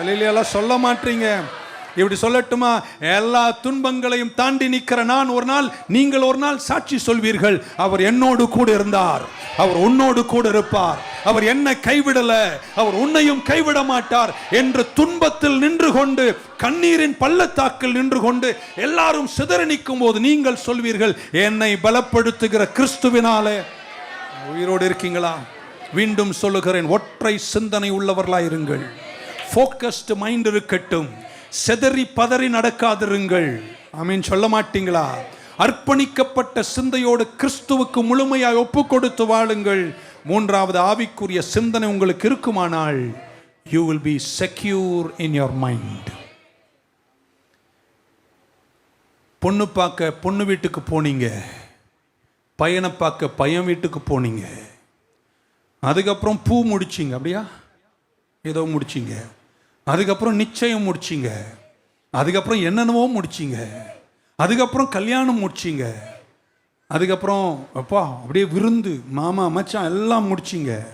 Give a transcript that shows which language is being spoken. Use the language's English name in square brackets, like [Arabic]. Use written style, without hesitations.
[Tamil] அல்லேலூயா சொல்ல மாட்டீங்க. இப்படி சொல்லட்டுமா? எல்லா துன்பங்களையும் தாண்டி நிற்கிற நான் ஒரு நாள், நீங்கள் ஒரு நாள் சாட்சி சொல்வீர்கள், அவர் என்னோடு கூட இருந்தார், அவர் உன்னோடு கூட இருப்பார், அவர் என்னை கைவிடல, அவர் உன்னையும் கைவிட மாட்டார் என்று துன்பத்தில் நின்று கொண்டு, கண்ணீரின் பள்ளத்தாக்கில் நின்று கொண்டு எல்லாரும் சிதறி நிற்கும் போது நீங்கள் சொல்வீர்கள், என்னை பலப்படுத்துகிற கிறிஸ்துவினாலே. உயிரோடு இருக்கீங்களா? மீண்டும் சொல்லுகிறேன், ஒற்றை சிந்தனை உள்ளவர்களாயிருங்கள். ஃபோக்கஸ்டு மைண்ட் இருக்கட்டும். செதறி பதறி நடக்காதிருங்கள். ஆமீன் சொல்ல மாட்டீங்களா? அர்ப்பணிக்கப்பட்ட சிந்தையோடு கிறிஸ்துவுக்கு முழுமையாய் ஒப்பு கொடுத்து வாழுங்கள். 3வது ஆவிக்குரிய சிந்தனை உங்களுக்கு இருக்குமானால் [English] you will be secure in your mind. [Tamil] பொண்ணு பார்க்க பொண்ணு வீட்டுக்கு போனீங்க, பையனை பார்க்க பையன் வீட்டுக்கு போனீங்க, அதுக்கப்புறம் பூ முடிச்சிங்க, அப்படியா ஏதோ முடிச்சிங்க, அதுக்கப்புறம் நிச்சயம் முடிச்சிங்க, அதுக்கப்புறம் என்னென்னவோ முடிச்சிங்க, அதுக்கப்புறம் கல்யாணம் முடிச்சிங்க, அதுக்கப்புறம் அப்பா அப்படியே விருந்து மாமா மச்சான் எல்லாம் முடிச்சிங்க.